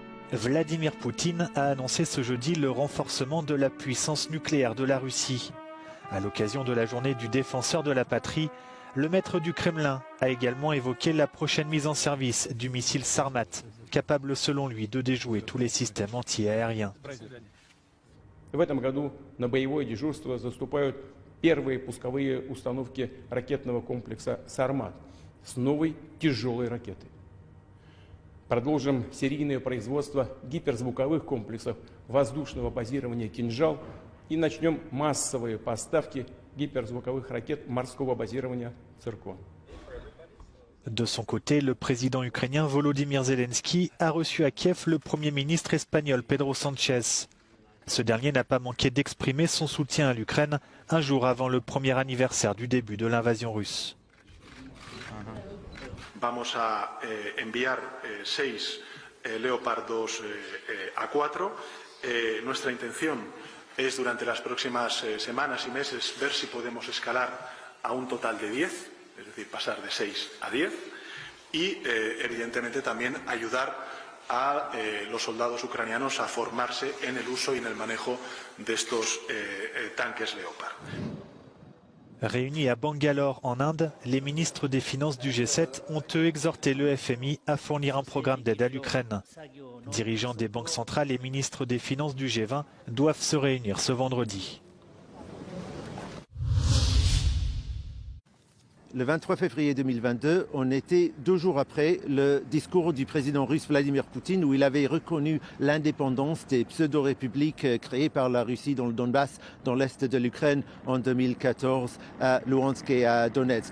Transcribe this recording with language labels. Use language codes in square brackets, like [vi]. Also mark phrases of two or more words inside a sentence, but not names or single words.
[fr] Vladimir Poutine a annoncé ce jeudi le renforcement de la puissance nucléaire de la Russie. À l'occasion de la journée du défenseur de la patrie, le maître du Kremlin a également évoqué la prochaine mise en service du missile Sarmat, capable selon lui de déjouer tous les systèmes anti-aériens. [ru] В этом году на боевое дежурство заступают первые пусковые установки ракетного комплекса «Сармат» с новой тяжелой ракетой. Продолжим серийное производство гиперзвуковых комплексов воздушного базирования «Кинжал» и начнем массовые поставки гиперзвуковых ракет морского базирования «Циркон». [fr] De son côté, le président ukrainien Volodymyr Zelensky a reçu à Kiev le premier ministre espagnol Pedro Sánchez. Ce dernier n'a pas manqué d'exprimer son soutien à l'Ukraine un jour avant le premier anniversaire du début de l'invasion russe. [es] Vamos a enviar 6 Leopardos A4. Nuestra intención es durante las próximas semanas y meses ver si podemos escalar a un total de 10, es decir, pasar de 6 a 10 y evidentemente también ayudar a los soldados ucranianos a formarse en el uso y en el manejo de estos tanques Leopard. [fr] Réunis à Bangalore en Inde, les ministres des Finances du G7 ont eux exhorté le FMI à fournir un programme d'aide à l'Ukraine. Dirigeants des banques centrales et ministres des Finances du G20 doivent se réunir ce vendredi. Le 23 février 2022, on était 2 jours après le discours du président russe Vladimir Poutine où il avait reconnu l'indépendance des pseudo-républiques créées par la Russie dans le Donbass, dans l'est de l'Ukraine en 2014, à Luhansk et à Donetsk.